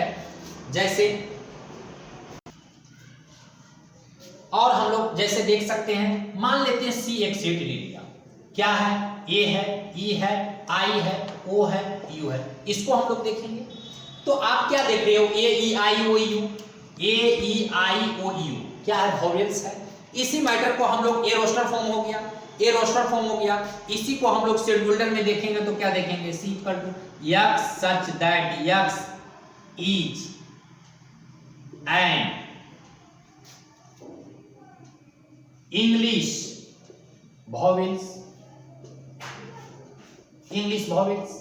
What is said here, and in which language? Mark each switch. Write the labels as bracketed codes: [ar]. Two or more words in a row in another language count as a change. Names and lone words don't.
[hi] जैसे और हम लोग जैसे देख सकते हैं, मान लेते हैं C एक सेट ले लिया, क्या है, A है, E है, I है, O है, U है। इसको हम लोग देखेंगे तो आप क्या देख रहे हो, A E I O U, A E I O U क्या है, वॉवेल्स है। इसी मैटर को हम लोग [en] a roster form [hi] हो गया, [en] a roster form [hi] हो गया। इसी को हम लोग [en] set builder [hi] में देखेंगे तो क्या देखेंगे, C [en] equal to x such that x is an English vowels, English vowels.